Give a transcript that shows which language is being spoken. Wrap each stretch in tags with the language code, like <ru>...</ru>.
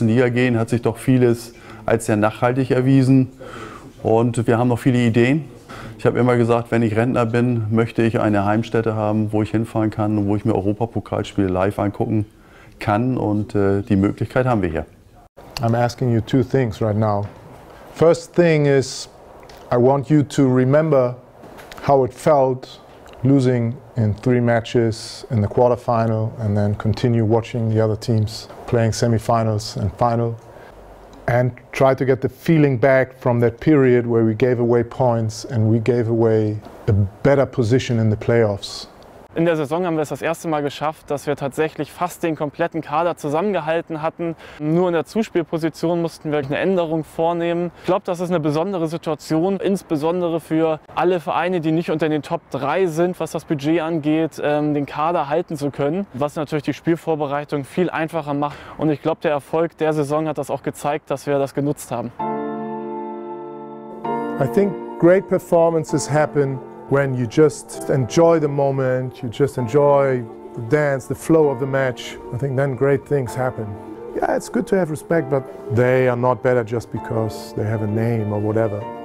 <de>Liga gehen, hat sich doch vieles als sehr nachhaltig erwiesen. Und wir haben noch viele Ideen. Ich habe immer gesagt, wenn ich Rentner bin, möchte ich eine Heimstätte haben, wo ich hinfahren kann und wo ich mir Europapokalspiele live angucken kann. Und die Möglichkeit haben wir hier.</de> <en>I'm asking you two things right now. First thing is, I want you to remember how it felt losing in 3 matches in the quarterfinal and then continue watching the other teams playing semifinals and final. And try to get the feeling back from that period where we gave away points and we gave away a better position in the playoffs.</en> <de>In der Saison haben wir es das erste Mal geschafft, dass wir tatsächlich fast den kompletten Kader zusammengehalten hatten. Nur in der Zuspielposition mussten wir eine Änderung vornehmen. Ich glaube, das ist eine besondere Situation, insbesondere für alle Vereine, die nicht unter den Top 3 sind, was das Budget angeht, den Kader halten zu können, was natürlich die Spielvorbereitung viel einfacher macht. Und ich glaube, der Erfolg der Saison hat das auch gezeigt, dass wir das genutzt haben.</de> <en>I think great performances happen when you just enjoy the moment, you just enjoy the dance, the flow of the match. I think then great things happen. Yeah, it's good to have respect, but they are not better just because they have a name or whatever.</en>